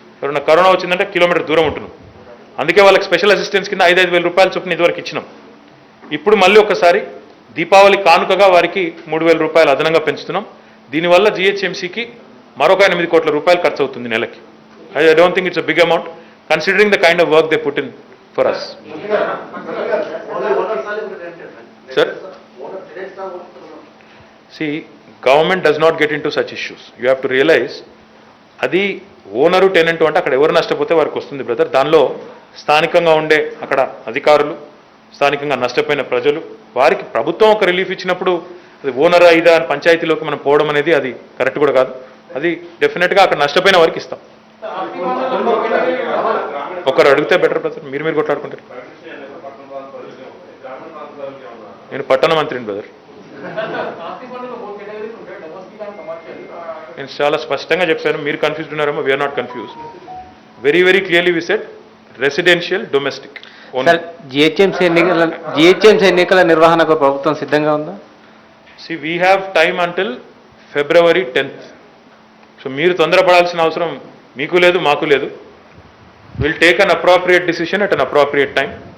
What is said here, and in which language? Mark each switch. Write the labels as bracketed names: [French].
[Telugu] ఎవరైనా కరోనా వచ్చిందంటే కిలోమీటర్ దూరం ఉంటున్నాం. అందుకే వాళ్ళకి స్పెషల్ అసిస్టెన్స్ కింద 5,000 రూపాయల చొప్పున ఇదివరకు ఇచ్చినాం. ఇప్పుడు మళ్ళీ ఒకసారి దీపావళి కానుకగా వారికి 3,000 రూపాయలు అదనంగా పెంచుతున్నాం. దీనివల్ల జిహెచ్ఎంసీకి మరొక 8 కోట్ల రూపాయలు ఖర్చు అవుతుంది నెలకి. [English] I don't think it's a big amount considering the kind of work they put in for us. Sir, see, government does not get into such issues. You have to realize [Telugu] అది ఓనరు టెనెంట్ అంటే అక్కడ ఎవరు నష్టపోతే వారికి వస్తుంది brother. దానిలో స్థానికంగా ఉండే అక్కడ అధికారులు, స్థానికంగా నష్టపోయిన ప్రజలు, వారికి ప్రభుత్వం ఒక రిలీఫ్ ఇచ్చినప్పుడు అది ఓనర్ అయిదా అని పంచాయతీలోకి మనం పోవడం అనేది అది కరెక్ట్ కూడా కాదు. అది డెఫినెట్గా అక్కడ నష్టపోయిన వారికి ఇస్తాం. ఒకరు అడిగితే బెటర్ బ్రదర్, మీరు కొట్లాడుకుంటారు. నేను పట్టణ మంత్రిని బ్రదర్. నేను చాలా స్పష్టంగా చెప్పాను, మీరు కన్ఫ్యూజ్డ్ ఉన్నారేమో. [English] We are not confused. Very very clearly we said residential domestic. [Telugu] GHMC ఎన్నికల నిర్వహణకు ప్రభుత్వం సిద్ధంగా ఉందా? [English] See, we have time until February 10th. [Telugu] So మీరు తొందరపడాల్సిన అవసరం మీకు లేదు, మాకు లేదు. [English] Will take an appropriate decision at an appropriate time.